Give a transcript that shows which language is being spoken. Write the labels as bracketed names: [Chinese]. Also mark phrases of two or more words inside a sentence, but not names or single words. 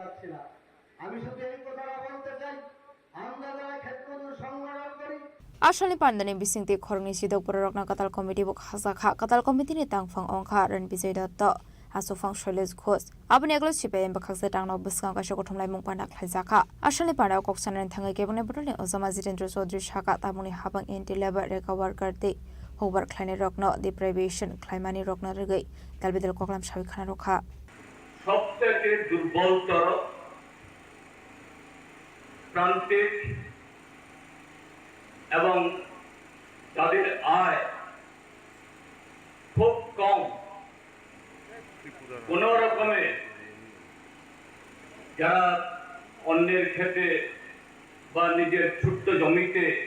[Kok Borok] आशलनि पांडने बिसिंगते खरंनि सिदकपुर रकना कताल कमिटी बक हसाखा कताल कमिटी ने तांगफांग अंखा रन विजय दत्त आसुफांग शैलेश घोष आबनि एगलो सीपीआईएम बखाक्से तांगनो बसकां काशो गठमलाय मुं पांडा खलाइजाखा आशलनि पांडा कक्साननि थांगै केबने बदलनि अजमा जितेंद्र चौधरी शाखा तामुनि हाबां [English] anti labour [Kok Borok] रेका वर्कार दे होबार ख्लाइने रकनो डिप्राइवेशन ख्लाइमानि रकना रगै दालबिदल ककलाम साबि खाना रखा [Bangla] সবথেকে দুর্বলতর প্রান্তিক এবং তাদের আয় খুব কম, কোন রকমে যারা অন্যের ক্ষেতে বা নিজের ছোট্ট জমিতে